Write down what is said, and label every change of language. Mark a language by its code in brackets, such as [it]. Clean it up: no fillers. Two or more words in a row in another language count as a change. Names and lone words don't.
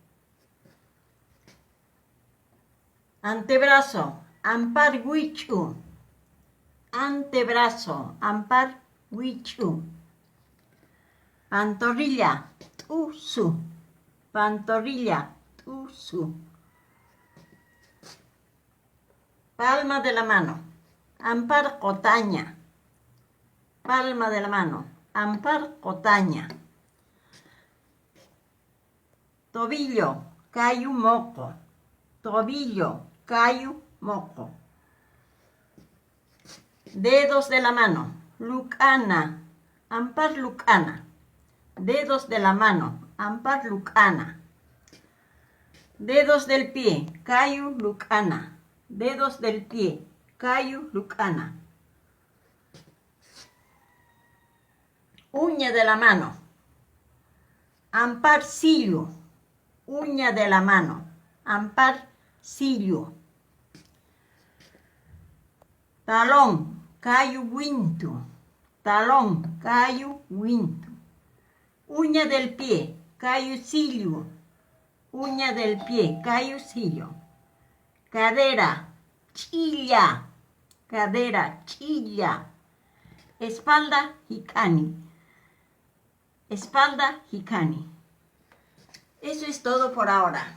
[ay] Antebrazo, ampar huichu. Antebrazo, ampar huichu. Pantorrilla, tusu. Pantorrilla, tusu. [es] Palma de la mano, [ay] ampar cotaña. [es] Palma de la mano, [ay] ampar cotaña. Tobillo, kayu moco. [es] Tobillo, [ay] kayu moco. [es] Dedos de la mano, [ay] lucana. Ampar lucana. [es] Dedos de la mano, [ay] ampar lucana. [es] Dedos del pie, [ay] kayu lucana. [es] Dedos del pie, [ay] kayu lucana. [es] Uña de la mano, [ay] ampar sillo. [es] Uña de la mano, [ay] ampar sillo. Talón, kayu wintu. Talón, kayu wintu. [es] Uña del pie, [ay] kayu sillo. [es] Uña del pie, [ay] kayu sillo. [es] Cadera, chilla. Cadera, chilla. Espalda, hikani. Espalda, hikani. Eso es todo por ahora.